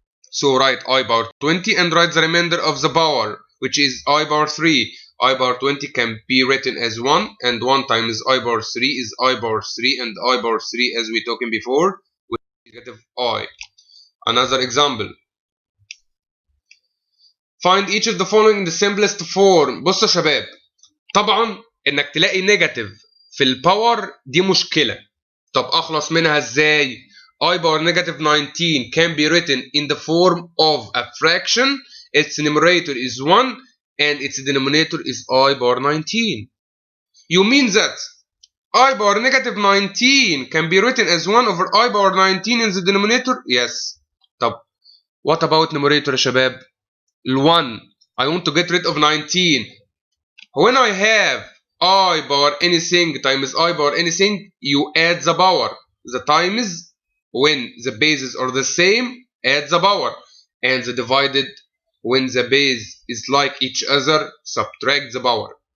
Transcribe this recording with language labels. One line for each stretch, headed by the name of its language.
English: So write I power 20 and write the remainder of the power, which is I power 3. I power 20 can be written as 1, and 1 times I power 3 is I power 3, and I power 3, as we talking before, with negative I. Another example. Find each of the following in the simplest form.
Arabic: بص يا شباب، طبعا انك تلاقي نيجاتيف في الباور دي مشكلة. طب اخلص منها ازاي؟
English: I power negative 19 can be written in the form of a fraction. Its numerator is 1 and its denominator is I power 19. You mean that I power negative 19 can be written as 1 over I power 19 in the denominator? Yes.
Arabic: طب
English: what about numerator
Arabic: يا شباب؟ ال1.
English: I want to get rid of 19. When I have I power anything times I power anything, you add the power. The times, when the bases are the same, add the power. And the divided, when the base is like each other, subtract the power.